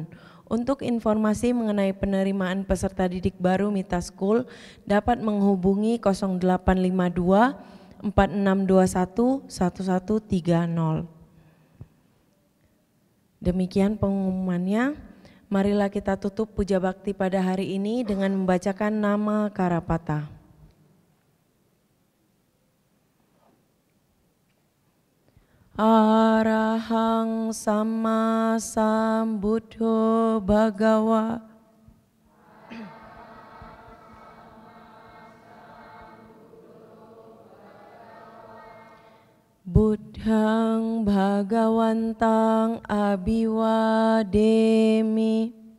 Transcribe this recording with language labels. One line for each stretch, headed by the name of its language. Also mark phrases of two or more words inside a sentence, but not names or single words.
Indonesian: Untuk informasi mengenai penerimaan peserta didik baru Mita School dapat menghubungi 0852 4621 1130. Demikian pengumumannya. Marilah kita tutup puja bakti pada hari ini dengan membacakan nama Karapata.
Pali: Arahang Sama Sambuddho Bhagawa. Buddhang Bhagawantang Abhiwademi.